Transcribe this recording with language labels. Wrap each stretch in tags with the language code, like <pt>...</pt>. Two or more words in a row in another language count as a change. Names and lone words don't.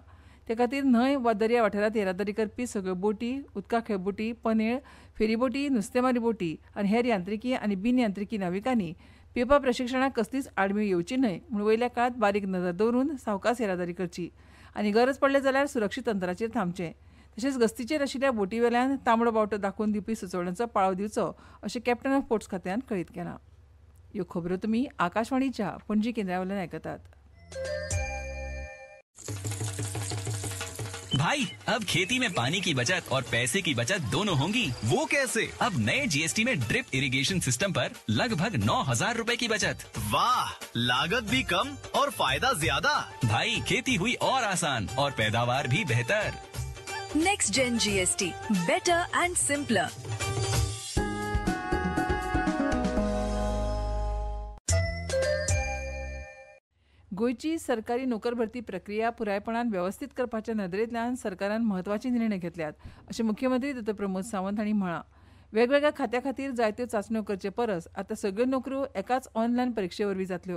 <kok>ते खातीर न्हंय वा दर्या वाठारांत येरादारी करपी सगळ्यो बोटी, उदका खेळबोटी, पनेळ, फेरीबोटी, नुस्तेमारी बोटी आनी हेर यांत्रिकी आनी बिन यांत्रिकी नाविकांनी पेंवपा प्रशिक्षणाक कसलीच आडमेळ येवची न्हय म्हूण वयल्या काळात बारीक नदर दवरून सावकास येरादारी करची आनी गरज पडले जाल्यार सुरक्षीत अंतराचेर थांबचें. तशेंच गस्तीचेर आशिल्ल्या बोटी वेल्यान तांबडो बावटो दाखोवन दिवपी सुचोवण्यांचो पाळो दिवचो अशें कॅप्टन ऑफ पोर्ट्स खात्यान कळीत केलां. ह्यो खबरो तुमी आकाशवाणीच्या पणजी केंद्रा वयल्यान आयकतात.</kok> <hi>भाई अब खेती में पानी की बचत और पैसे की बचत दोनों होंगी। वो कैसे? अब नए जीएसटी में</hi> <en>drip irrigation system</en> <hi>पर लगभग 9,000 रूपए की बचत। वाह, लागत भी कम और फायदा ज्यादा। भाई खेती हुई और आसान और पैदावार भी बेहतर।</hi> <en>Next Gen GST, better and simpler.</en> <kok>गोयची सरकारी नोकर भरती प्रक्रिया पुरायपणान व्यवस्थीत करपाच्या नदरेंतल्यान सरकारान म्हत्वाचे निर्णय घेतल्यात अशें मुख्यमंत्री डॉ. प्रमोद सावंत हांणी म्हळां. वेगवेगळ्या खात्या खातीर जायत्यो चांचण्यो करचे परस आतां सगळ्यो नोकऱ्यो एकाच ऑनलायन परीक्षे वरवीं जातल्यो.</kok>